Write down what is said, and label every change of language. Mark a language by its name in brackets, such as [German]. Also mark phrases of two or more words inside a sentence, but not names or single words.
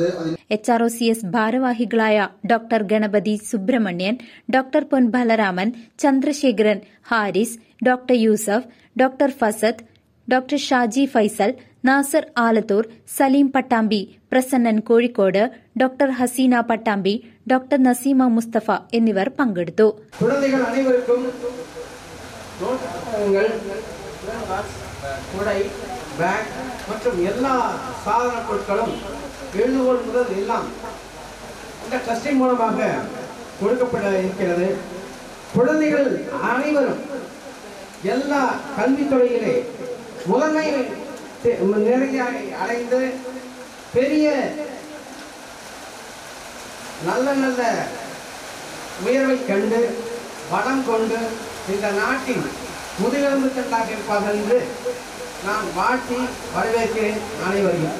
[Malayalam] HROCS ഭാരവാഹികളായ ഡോക്ടർ ഗണപതി സുബ്രഹ്മണ്യൻ, ഡോക്ടർ പൊൻ ബലരാമൻ, ചന്ദ്രശേഖരൻ, ഹാരിസ്, ഡോക്ടർ യൂസഫ്, ഡോക്ടർ ഫസദ്, ഡോക്ടർ ഷാജി ഫൈസൽ, നാസർ ആലത്തൂർ, സലീം പട്ടാമ്പി, പ്രസന്നൻ കോഴിക്കോട്, ഡോക്ടർ ഹസീന പട്ടാമ്പി, ഡോക്ടർ നസീമ മുസ്തഫ എന്നിവർ പങ്കെടുത്തു. [Tamil] பேக் மற்றும் எல்லா சாதன பொருட்களும் எழுதுகோள் முதல் எல்லாம் இந்த ட்ரஸ்டின் மூலமாக கொடுக்கப்பட இருக்கிறது. குழந்தைகள் அனைவரும் எல்லா கல்வித்துறையிலே முதன்மை நிலையை அடைந்து பெரிய நல்ல நல்ல உயர்வை கண்டு வளம் கொண்டு இந்த நாட்டின் முதுகெலும்பு தண்டாக இருப்பார்கள் என்று நான் வாழ்த்தி வரவேற்கிறேன் அனைவரையும்.